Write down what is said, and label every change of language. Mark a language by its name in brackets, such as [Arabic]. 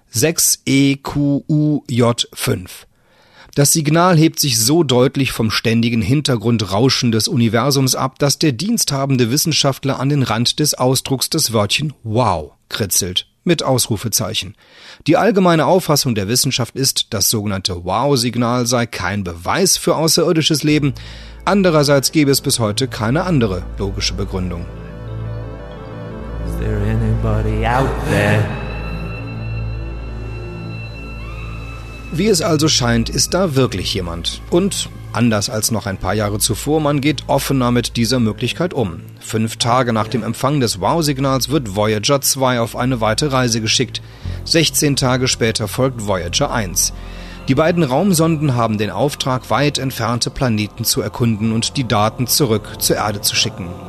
[German] 6EQUJ5. Das Signal hebt sich so deutlich vom ständigen Hintergrundrauschen des Universums ab, dass der diensthabende Wissenschaftler an den Rand des Ausdrucks das Wörtchen »Wow« kritzelt. Mit Ausrufezeichen. Die allgemeine Auffassung der Wissenschaft ist, das sogenannte Wow-Signal sei kein Beweis für außerirdisches Leben. Andererseits gäbe es bis heute keine andere logische Begründung. [English] Is there anybody out there? [German] Wie es also scheint, ist da wirklich jemand. Und anders als noch ein paar Jahre zuvor, man geht offener mit dieser Möglichkeit um. 5 Tage nach dem Empfang des Wow-Signals wird Voyager 2 auf eine weite Reise geschickt. 16 Tage später folgt Voyager 1. Die beiden Raumsonden haben den Auftrag, weit entfernte Planeten zu erkunden und die Daten zurück zur Erde zu schicken.